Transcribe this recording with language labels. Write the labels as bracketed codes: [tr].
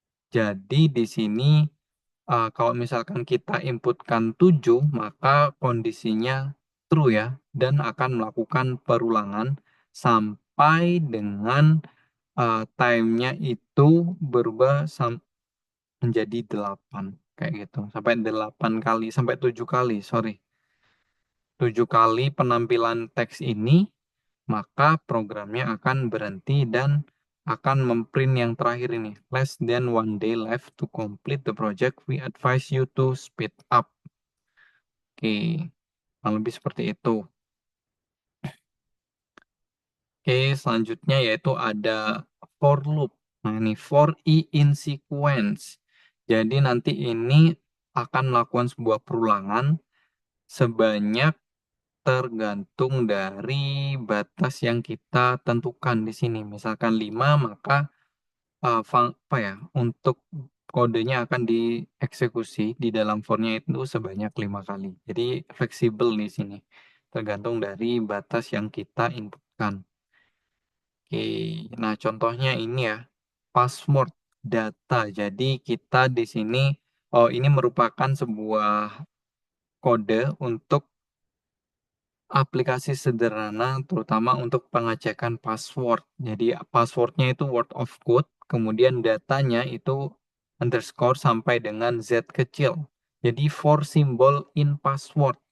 [id] Jadi di sini kalau misalkan kita inputkan 7, maka kondisinya true ya dan akan melakukan perulangan sampai dengan time-nya itu berubah menjadi 8 kayak gitu. Sampai 8 kali, sampai 7 kali, sorry. 7 kali penampilan teks ini, maka programnya akan berhenti dan akan memprint yang terakhir ini. [en] Less than 1 day left to complete the project. We advise you to speed up. [id] Oke, kurang lebih seperti itu. Oke, selanjutnya yaitu ada for loop. Nah, ini for i in sequence. Jadi nanti ini akan melakukan sebuah perulangan sebanyak tergantung dari batas yang kita tentukan di sini. Misalkan 5, maka apa ya, untuk kodenya akan dieksekusi di dalam for-nya itu sebanyak 5 kali. Jadi fleksibel di sini, tergantung dari batas yang kita inputkan. Oke, nah contohnya ini ya, password data. Jadi kita di sini, oh ini merupakan sebuah kode untuk aplikasi sederhana terutama untuk pengecekan password. Jadi passwordnya itu word of code, kemudian datanya itu underscore sampai dengan Z kecil. Jadi for symbol in password.